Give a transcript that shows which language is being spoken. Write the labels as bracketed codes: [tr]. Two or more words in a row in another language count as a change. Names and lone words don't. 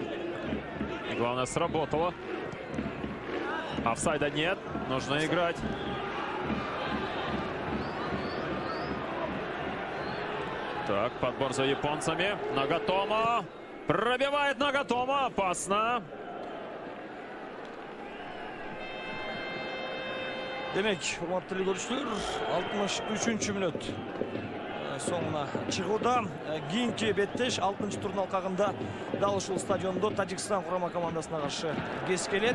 [ru] И главное, сработало. Офсайда нет. Нужно играть. Так, подбор за японцами. Нагатомо. Пробивает Нагатомо. Опасно. [ky] Демек, урматтуу көрүүчүлөр, 63 мүнөт соңуна чыгууда. Кийинки беттеш 6-чы турдун алкагында дал ушул стадиондо Тажикстан курама командасына каршы кескелет.